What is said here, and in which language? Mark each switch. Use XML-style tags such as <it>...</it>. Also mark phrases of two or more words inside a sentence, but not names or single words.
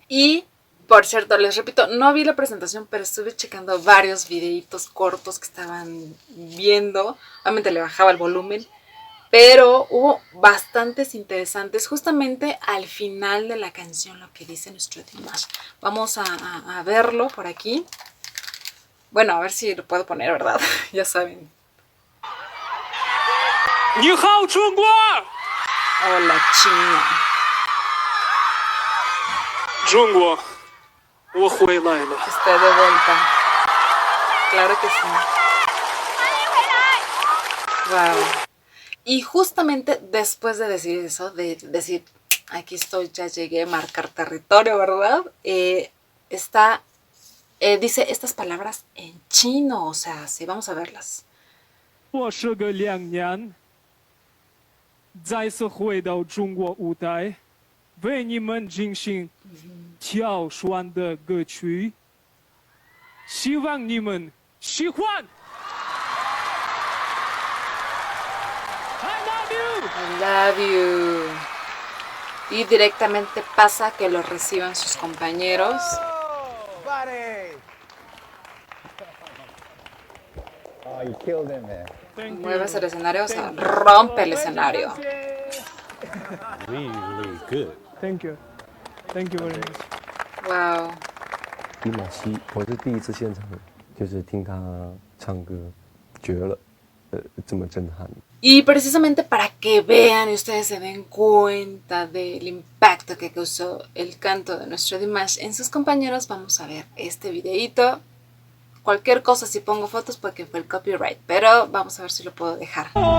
<es>Y por cierto, les repito, no vi la presentación, pero estuve checando varios videitos cortos que estaban viendo. Obviamente le bajaba el volumen, pero hubo bastantes interesantes justamente al final de la canción, lo que dice nuestro Dimash. Vamos a verlo por aquí. Bueno, a ver si lo puedo poner, ¿verdad? Ya saben.</es> <zh>你好，中国！</zh> <es>Hola, China.</es> <zh>中国，我回来了。</zh> <es>Estoy de vuelta. Claro que sí. Wow. Y justamente después de decir eso, de decir, aquí estoy, ya llegué a marcar territorio, ¿verdad? Dice estas palabras en chino, o sea, sí, vamos a verlas.</es> <zh>我是个2年，再次回到中国舞台，为你们进行挑选的歌曲，希望你们喜欢。</zh> <en>I love you. I love you.</en> <es>Y directamente pasa que lo reciban sus compañeros.</es> <en>Oh, you killed him, man. Thank</en> <es>Mueves</es> <en>you.</en> <es>el escenario, o sea, rompe el escenario.</es> <en>Really, really good. Thank you. Thank you very much. Wow.</en> <zh>迪玛希，我是第一次现场，就是听他唱歌，绝了，这么震撼。</zh> <es>Y precisamente para que vean y ustedes se den cuenta del impacto que causó el canto de nuestro Dimash en sus compañeros, vamos a ver este videíto. Cualquier cosa, si pongo fotos, porque fue el copyright, pero vamos a ver si lo puedo dejar.</es>